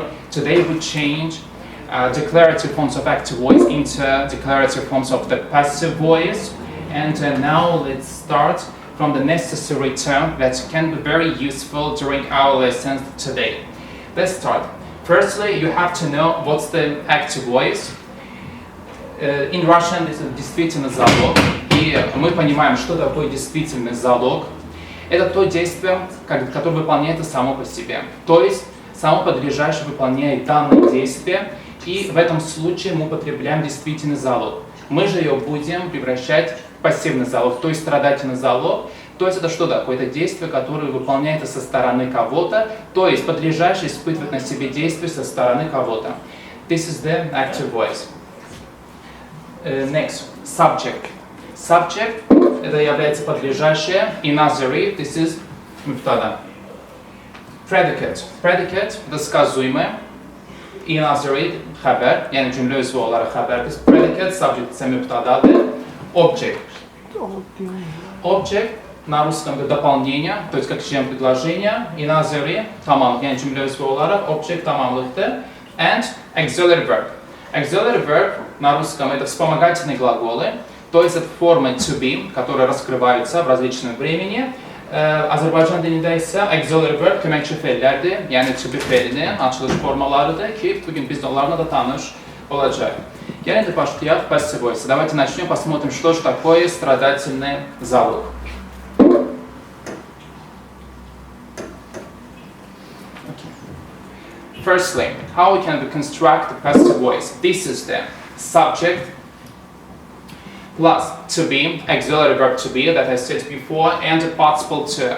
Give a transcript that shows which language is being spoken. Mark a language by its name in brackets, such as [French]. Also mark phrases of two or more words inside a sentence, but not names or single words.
[English] Today we change declarative forms of active voice into declarative forms of the passive voice. And now let's start from the necessary term that can be very useful during our lessons today. Let's start. Firstly, you have to know what's the active voice. In Russian this is [Russian] действительный залог, и мы понимаем, что такое действительный залог. Это то действие, которое выполняется само по себе. То есть само подлежащее выполняет данное действие, и в этом случае мы употребляем действительный залог. Мы же ее будем превращать в пассивный залог, то есть страдательный залог. То есть это что такое? Это действие, которое выполняется со стороны кого-то, то есть подлежащее испытывает на себе действие со стороны кого-то. [English] This is the active voice. Next, subject. [Russian] Subject это является подлежащее. [English] In Azeri this is мубтада. Predicate. [Russian] Predicate это сказуемое. [English] In Azeri [Azerbaijani] xəbər, yəni cümlə üzvü olaraq xəbərdir. [English] Predicate, subject [Azerbaijani] isə mübtadadır. [English] Object. Object [Russian] на русском это дополнение, то есть как член предложения. [English] In Azeri [Azerbaijani] tamam, yəni cümlə üzvü olaraq object tamamlıqdır. [English] And auxiliary verb. Auxiliary verb [Russian] на русском это вспомогательные глаголы, то есть это формы [English] to be, [Russian] которые раскрываются в различном времени. [Azerbaijani] Azərbaycan dilində isə [English] auxiliary verb [Azerbaijani] köməkçi fe'llərdir, yəni [English] to be [Azerbaijani] fe'linin açılış formalarıdır ki, bugün biz onlarla da tanış olacaq. Gəlin başlayaq [English] passive voice. [Russian] Давайте начнем, посмотрим, что же такое страдательный залог. [English] Firstly, how we can reconstruct the passive voice. This is the subject plus to be, auxiliary verb to be that I said before, and a participle to.